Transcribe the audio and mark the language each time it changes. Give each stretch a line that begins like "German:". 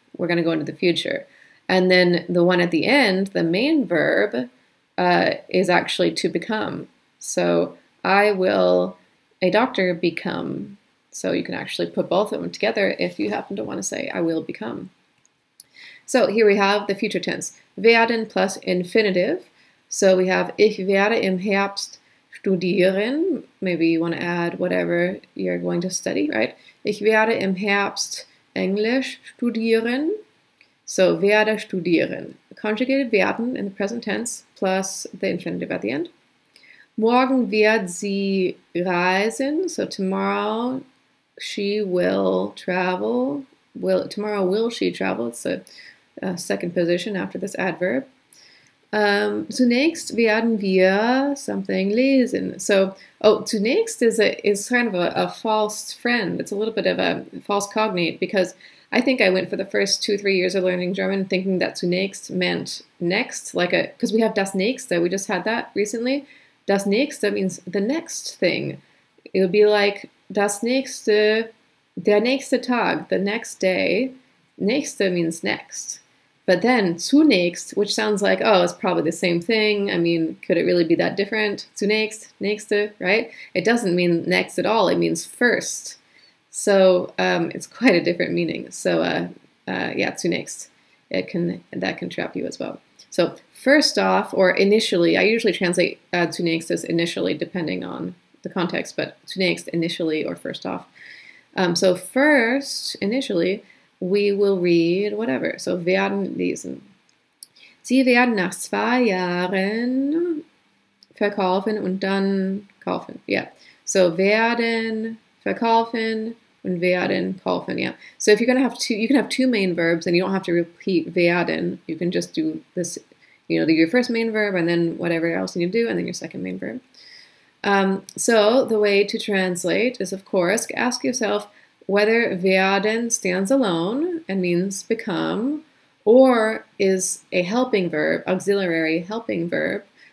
English: We're going to go into the future. And then the one at the end, the main verb, is actually to become. So I will, a doctor, become. So you can actually put both of them together if you happen to want to say I will become. So here we have the future tense. Werden plus infinitive. So we have
German: ich werde im Herbst studieren.
English: Maybe you want to add whatever you're going to study, right?
German: Ich werde im Herbst Englisch studieren.
English: So werde studieren. Conjugated werden in the present tense plus the infinitive at the end.
German: Morgen wird sie reisen.
English: So tomorrow she will travel. Tomorrow will she travel? It's a second position after this adverb.
German: Zunächst werden wir something lesen.
English: So, zunächst is kind of a false friend. It's a little bit of a false cognate because I think I went for the first 2-3 years of learning German thinking that zunächst meant next, because we have das nächste. We just had that recently. Das nächste means the next thing. It would be like
German: das nächste, der nächste Tag,
English: the next day. Nächste means next. But then zunächst, which sounds like, oh, it's probably the same thing. I mean, could it really be that different? Zunächst, nächste, right? It doesn't mean next at all. It means first. So it's quite a different meaning. So yeah, zunächst, that can trap you as well. So first off, or initially, I usually translate zunächst as initially, depending on the context, but zunächst, initially, or first off. So first, initially, we will read whatever. So werden lesen.
German: Sie werden nach 2 Jahren verkaufen und dann kaufen. Yeah. So werden verkaufen und werden kaufen.
English: Yeah. So if you're gonna have you can have two main verbs, and you don't have to repeat werden. You can just do this. Your first main verb, and then whatever else you need to do, and then your second main verb. So the way to translate is, of course, ask yourself whether werden stands alone and means become, or is a helping verb, auxiliary helping verb.